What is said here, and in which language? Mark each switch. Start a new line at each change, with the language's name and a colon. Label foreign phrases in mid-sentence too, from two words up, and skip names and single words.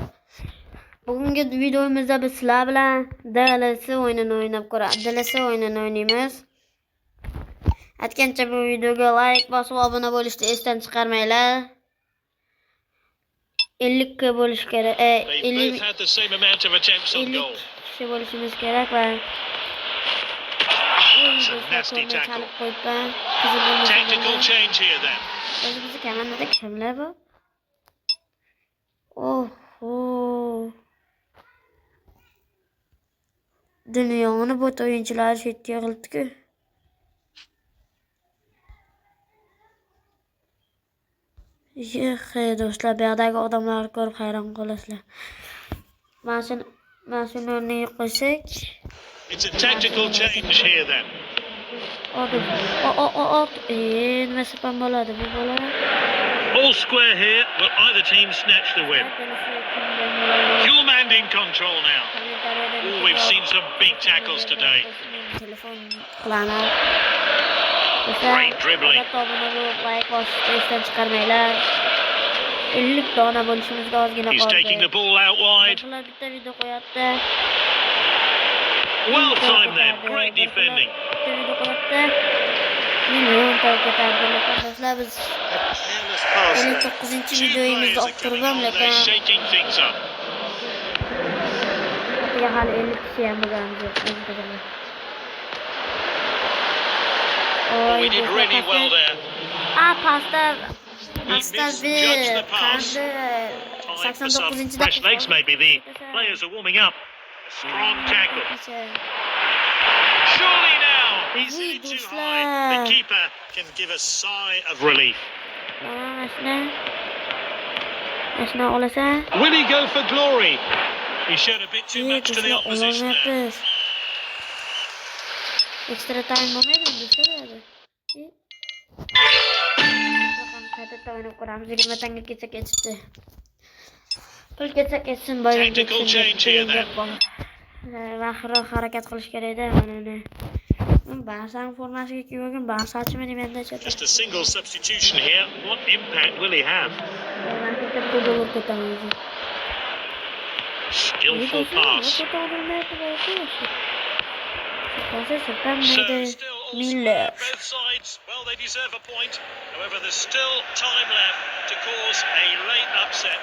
Uzbek: Bugungi videomizda biz sizlar bilan DLC o'yinini o'ynaymiz. Aytgancha bu videoga like bosib obuna bo'lishni esdan chiqarmanglar. 50 ga bo'lish kerak. 50 kishi bo'lishimiz kerak va
English: Tactical change here then.
Uzbek: Bizi komandada kimlar bor? Oho. Dunyoni bot o'yinchilari shu yerga yig'ildi-ku. Do'stlar, bu yerdagi odamlarni ko'rib hayron qolasizlar. Mana shuni o'rniga qo'ysak.
English: It's a tactical change here then.
Uzbek: Nima spam bo'ladi bu bola?
English: All square here. Will either team snatch the win? Huelmand in control now. Oh, we've seen some big tackles today. Great dribbling.
Uzbek: 50 dona bo'lishimizga ozgina
English: He's taking the ball out wide.
Uzbek: Bitta video qo'yapti.
English: Well timed then. Great defending.
Uzbek: Do'stlar, biz 59-videoyimizni olib turibman, lekin
English: shaking things up.
Uzbek: hali 50 kishi ham bo'lganimiz yo'q.
English: We did really well there. Pasta misjudged the pass. Time for some fresh legs maybe. The players are warming up. A strong tackle. Surely now. He's hit it too high. The keeper can give a sigh of relief. Will he go for glory? He showed a bit too much to the opposition there. Extra time
Uzbek: bo'lmaydimi do'stlar? Qayta o'ynab ko'ramiz. 20 tanga ketsa ketibdi. Pul ketsa ketsin, boyga
English: Tactical change here then.
Uzbek: Vaqtroq harakat qilish kerak-da mana. Ba'zan formasiga kiygan, ba'zanchimi demanda chetda.
English: Just a single substitution here. What impact will he have? Skillful pass. So still all square, both sides. Well, they deserve a point. However, there's still time left to cause a late upset.